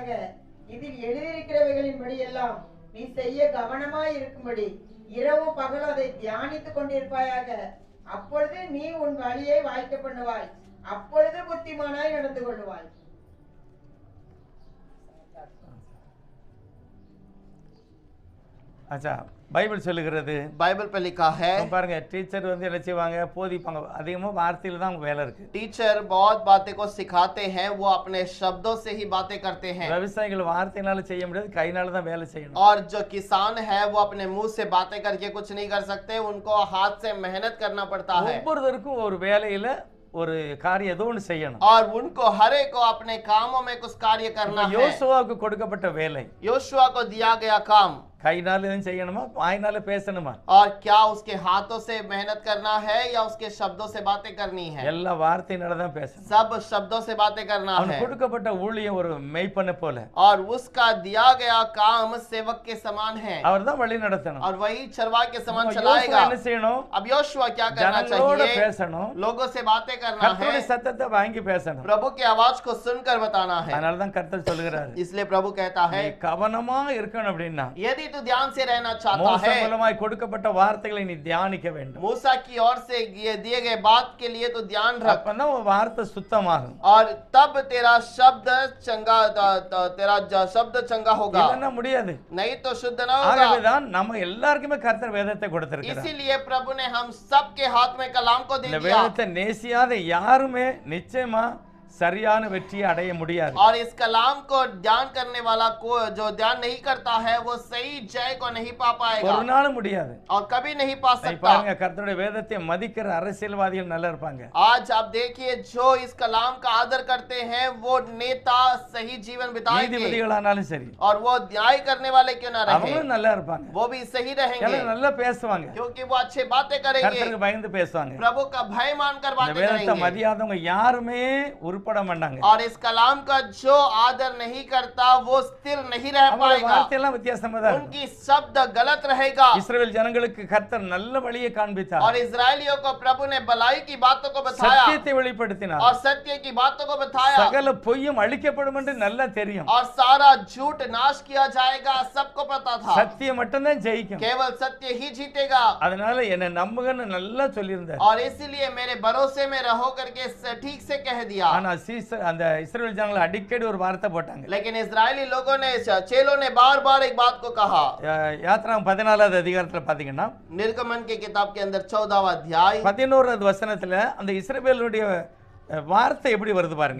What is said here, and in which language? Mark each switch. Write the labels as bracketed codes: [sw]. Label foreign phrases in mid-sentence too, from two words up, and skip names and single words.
[ta] இதில் எழுதியிருக்கிறவைகளின்படி எல்லாம் நீ செய்ய கவனமாய் இருக்கும்படி இரவும் பகலும் அதை தியானித்துக் கொண்டிருப்பாயாக. அப்பொழுது நீ உன் வழியை வாய்க்க பண்ணுவாய், அப்பொழுது புத்திமானாய் நடந்து கொள்வாய். அச்சா பைபிள் சொல்லுகிறது, [hi] बाइबल पे लिखा है, [ta] பாருங்க, டீச்சர் என்ன செய்வாங்க, போதிப்பாங்க, அதிகமா வார்த்தையில தான் அவங்க வேலை இருக்கு. [hi] टीचर बहुत बातें को सिखाते हैं, वो अपने शब्दों से ही बातें करते हैं। [ta] விவசாயிகள் வார்த்தையினால செய்ய முடியாது, கையினால தான் வேலை செய்யணும். [hi] और जो किसान है वो अपने मुंह से बातें करके कुछ नहीं कर सकते, उनको हाथ से मेहनत करना पड़ता है। [ta] ஒவ்வொருத்தருக்கும் ஒரு வேலையில ஒரு காரியம் ஏதோ ஒன்று செய்யணும். [hi] और उनको हर एक को अपने कामों में कुछ कार्य करना है। [ta] யோசுவாவுக்கு கொடுக்கப்பட்ட வேலை, [hi] योशुआ को दिया गया काम, [ta] கையினால எதுவும் செய்யணுமா, வாயினால பேசணுமா? [hi] और क्या उसके हाथों से मेहनत करना है या उसके शब्दों से बातें करनी है? [ta] எல்லா வார்த்தையினால தான் பேசணும். [hi] सब शब्दों से बातें करना [ta] அவனுக்கு [hi] है। [ta] கொடுக்கப்பட்ட ஊழியம் ஒரு மெய்ப்பனை போல, [hi] और उसका दिया गया काम सेवक के समान है, [ta] அவர் தான் வழி நடத்தணும். [hi] और वही चरवाह के समान [ta] யோசுவா [hi] चलाएगा। [ta] என்ன செய்யணும்? [hi] अब योशुआ क्या करना [ta] ஜனங்களோட [hi] चाहिए? [ta] பேசணும், [hi] लोगों से बातें करना [ta] கர்த்தருடைய [hi] है, [ta] சத்தத்தை வாங்கி பேசணும். [hi] प्रभु की आवाज को सुनकर बताना है। [ta] அதனால தான் கர்த்தர் சொல்கிறார், [hi] इसलिए प्रभु कहता है, [ta] நீ கவனமா இருக்கணும் அப்படின்னா [hi] यदि तू ध्यान से रहना चाहता [ta] மோசே [hi] है, [ta] மூலமாய் கொடுக்கப்பட்ட வார்த்தைகளை நீ தியானிக்க வேண்டும். [hi] मूसा की ओर से ये दिए गए बात के लिए तो ध्यान रख, [ta] அப்பதான் உன் வார்த்தை சுத்தமாகும். [hi] और तब तेरा शब्द चंगा शब्द चंगा होगा, [ta] இல்லைன்னா முடியாது. [hi] नहीं तो शुद्ध ना होगा। [ta] ஆகவேதான் நம்ம எல்லாருக்குமே கர்த்தர் வேதத்தை கொடுத்திருக்கிறார். [hi] इसीलिए प्रभु ने हम सबके हाथ में कलाम को दे [ta] இந்த [hi] दिया। [ta] வேதத்தை நேசியாத யாருமே நிச்சயமா சரியான வெற்றியை அடைய முடியாது. [hi] और इस कलाम को ध्यान करने वाला को जो ध्यान नहीं करता है वो सही जय को नहीं पा पाएगा [ta] ஒரு நாளும் முடியாது. [hi] और कभी नहीं पा [ta] நீ [hi] सकता। [ta] பாருங்க, கர்த்தருடைய வேதத்தை மதிக்கிற அரசியல்வாதிகள் நல்லா இருப்பாங்க. [hi] आज आप देखिए जो इस कलाम का आदर करते हैं वो नेता सही जीवन बिताएंगे [ta] நீதிபதிகளானாலும் சரி, [hi] और वो न्याय करने वाले क्यों ना रहे [ta] அவங்களும் நல்லா இருப்பாங்க. [hi] वो भी सही रहेंगे [ta] எல்லாரும் நல்லா பேசுவாங்க, [hi] क्योंकि वो अच्छे बातें करेंगे, [ta] கர்த்தருக்கு பயந்து பேசுவாங்க. [hi] प्रभु का भय मानकर [ta] இந்த [hi] बातें [ta] வேதத்தை [hi] करेंगे। [ta] மதியாதவங்க யாருமே உருப்பட மாட்டாங்க. [hi] और इस कलाम का जो आदर नहीं करता वो स्थिर नहीं रह [ta] அவங்களோட [hi] पाएगा, [ta] வார்த்தையெல்லாம் வித்தியாசமா தான் இருக்கும். [hi] उनकी शब्द गलत रहेगा। [ta] இஸ்ரவேல் ஜனங்களுக்கு கர்த்தர் நல்ல வழியை காண்பித்தார், [hi] और इजरायलियों को प्रभु ने भलाई की बातों को बताया [ta] சத்தியத்தை வெளிப்படுத்தினார். [hi] और सत्य की बातों को बताया [ta] சகல பொய்யும் அழிக்கப்படும் என்று நல்லா தெரியும். [hi] और सारा झूठ नाश किया जाएगा सबको पता था, [ta] சத்தியம் மட்டும்தான் ஜெயிக்கும். [hi] केवल सत्य ही जीतेगा। [ta] அதனால என்னை நம்புங்கன்னு நல்லா சொல்லியிருந்தார். [hi] और इसीलिए मेरे भरोसे में रहो करके ठीक से कह दिया। [ta] ஆனா அந்த இஸ்ரவேல் ஜனங்கள் அடிக்கடி ஒரு வார்த்தை போட்டாங்க. [hi] लेकिन इजरायली लोगों ने चेलों ने बार बार एक बात को कहा। [ta] யாத்ராகமம் 14வது அதிகாரத்துல பாத்தீங்கன்னா [hi] निर्गमन के किताब के अंदर 14वां अध्याय [ta] 11வது வசனத்துல அந்த இஸ்ரவேலுடைய வார்த்தை எப்படி வருது பாருங்க.